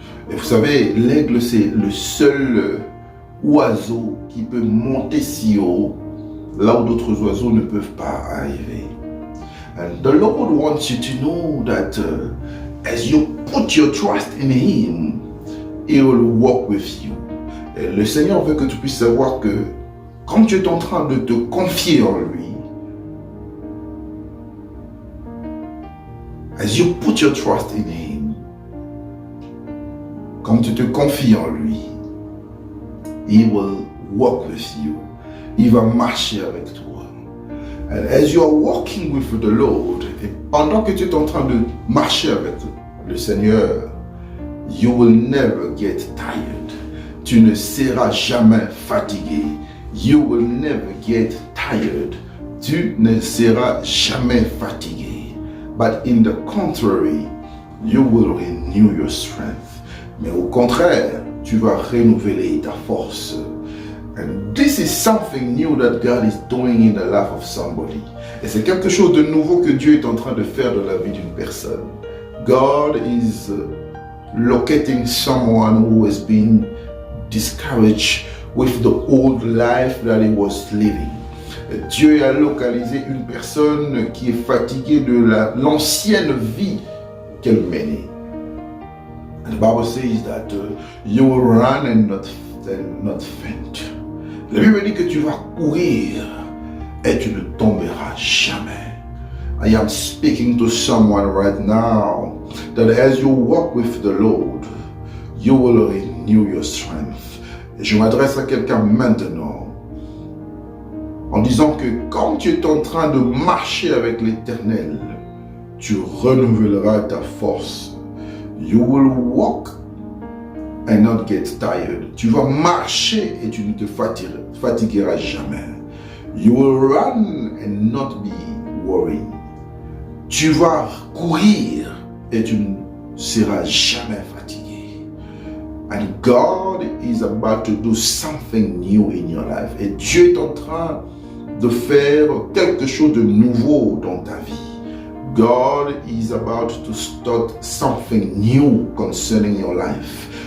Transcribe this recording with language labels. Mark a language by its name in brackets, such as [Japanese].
[French] Et vous savez, l'aigle, c'est le seul oiseau qui peut monter si haut, là où d'autres oiseaux ne peuvent pas arriver. [English] And the Lord wants you to know that as you put your trust in Him, He will walk with you. [French] Et le Seigneur veut que tu puisses savoir que quand tu es en train de te confier en lui, [English] as you put your trust in Him, [French] quand tu te confies en lui, [English] He will walk with you. [French] Il va marcher avec toi. [English] And as you are walking with the Lord, [French] et pendant que tu es en train de marcher avec le Seigneur, [English] you will never get tired. [French] Tu ne seras jamais fatigué. [English] You will never get tired. [French] Tu ne seras jamais fatigué. [English] But in the contrary, you will renew your strength. [French] Mais au contraire, tu vas renouveler ta force. [English] And this is something new that God is doing in the life of somebody. [French] Et c'est quelque chose de nouveau que Dieu est en train de faire dans la vie d'une personne. [English] God is locating someone who has been discouraged with the old life that he was living. [French] Dieu a localisé une personne qui est fatiguée de l'ancienne vie qu'elle menait. [English] And the Bible says that you will run and not faint. [French] La Bible dit que tu vas courir et tu ne tomberas jamais. [English] I am speaking to someone right now that as you walk with the Lord, you will renew your strength. [French] Et je m'adresse à quelqu'un maintenant en disant que quand tu es en train de marcher avec l'Éternel, tu renouvelleras ta force. [English] You will walk and not get tired. [French] Tu vas marcher et tu ne te fatigueras jamais. [English] You will run and not be worried. [French] Tu vas courir et tu ne seras jamais fatigué. [English] And God is about to do something new in your life. [French] Et Dieu est en train de faire quelque chose de nouveau dans ta vie. [English] God is about to start something new concerning your life.